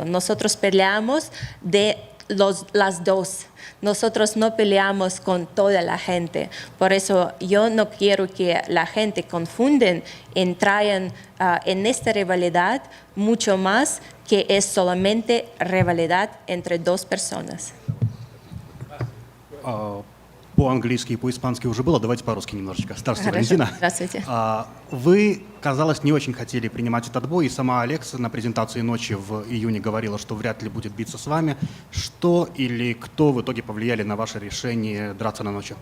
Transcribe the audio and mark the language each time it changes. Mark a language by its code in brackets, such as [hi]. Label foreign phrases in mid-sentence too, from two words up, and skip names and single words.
[es] Nosotros peleamos de las dos. Nosotros no peleamos con toda la gente. Por eso yo no quiero que la gente confunden, entrayan en esta rivalidad mucho más que es solamente rivalidad entre dos personas. [ru] По-английски и по-испански уже было, давайте по-русски немножечко. Здравствуйте, Хорошо. Валентина. Здравствуйте. Вы, казалось, не очень хотели принимать этот бой, и сама Алекс на презентации «Ночи» в июне говорила, что вряд ли будет биться с вами. Что или кто в итоге повлияли на ваше решение драться на «Ночи»?